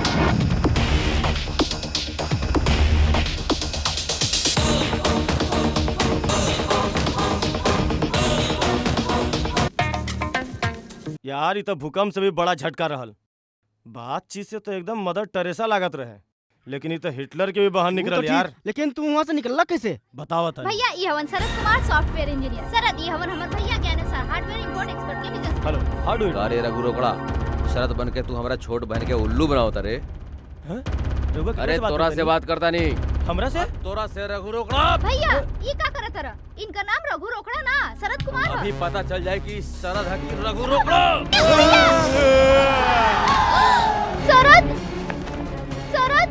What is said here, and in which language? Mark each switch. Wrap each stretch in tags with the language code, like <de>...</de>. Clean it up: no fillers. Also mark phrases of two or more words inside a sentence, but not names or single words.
<bho>यार ये तो भूकंप से भी बड़ा झटका रहल। बातचीत से तो एकदम मदर टेरेसा लागत रहे, लेकिन ये तो हिटलर के भी बाहर निकल यार। लेकिन तू वहाँ से निकलला कैसे? बताओ भैया ये हवन शरद कुमार</bho> <en>software engineer.</en> <bho>शरद ये हवन हमार भैया ज्ञानेश्वर</bho> <en>hardware import export</en> <bho>के बिजनेस।</bho> <en>Hello how do you?</en> <bho>अरे रघु रोकड़ा, शरद बन के तू हमारा छोट बहन के उल्लू बनावता रे। अरे तोरा से बात करता नहीं। हमरा से? तोरा से रघु रोकड़ा। भैया ये का करत रहा? इनका नाम रघु रोकड़ा ना शरद कुमार है। अभी पता चल जाए कि शरद है कि रघु रोकड़ा। शरद शरद</bho>